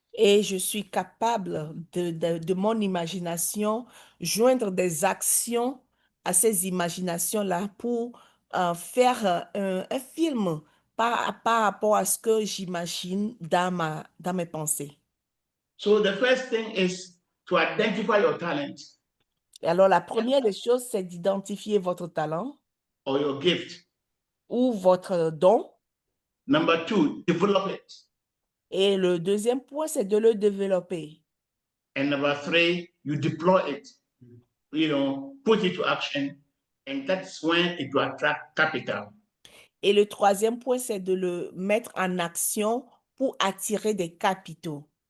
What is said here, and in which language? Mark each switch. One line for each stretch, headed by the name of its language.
French: Et je suis capable de mon imagination, joindre des actions à ces imaginations-là pour faire un film par rapport à ce que j'imagine dans mes pensées.
English: So the first thing is to identify your talent
French: Et alors, la première des choses, c'est d'identifier votre talent
English: or your gift.
French: ou votre don.
English: Number 2, develop it.
French: Et le deuxième point, c'est de le développer.
English: And number 3, you deploy it. Put it to action, and that's when it will attract capital.
French: Et le troisième point, c'est de le mettre en action pour attirer des capitaux,